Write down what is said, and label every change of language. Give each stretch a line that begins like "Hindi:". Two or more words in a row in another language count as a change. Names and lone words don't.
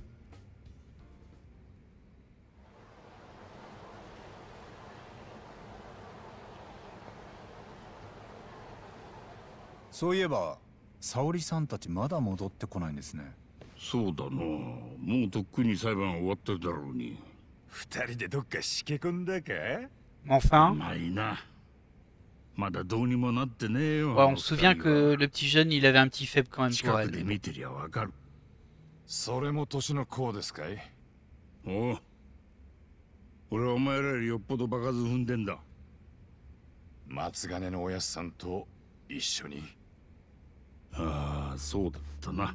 Japanese: そういえば沙織さんたちまだ戻ってこないんですね。そうだな、もうとっくに裁判終わってるだろうに。二人でどっかしけ込んだか
French: ？Enfin.
Japanese: まあいいな。まだどうにもなってねえよ。
French: Ouais, on se souvient que le petit jeune, il avait un petit faible quand même pour
Japanese: 近くで
French: elle.
Japanese: 見てりゃわかる。それも年の功ですかい？おう、俺はお前らよりよっぽど場数踏んでんだ。松金のおやっさんと一緒に。ああ、そうだったな。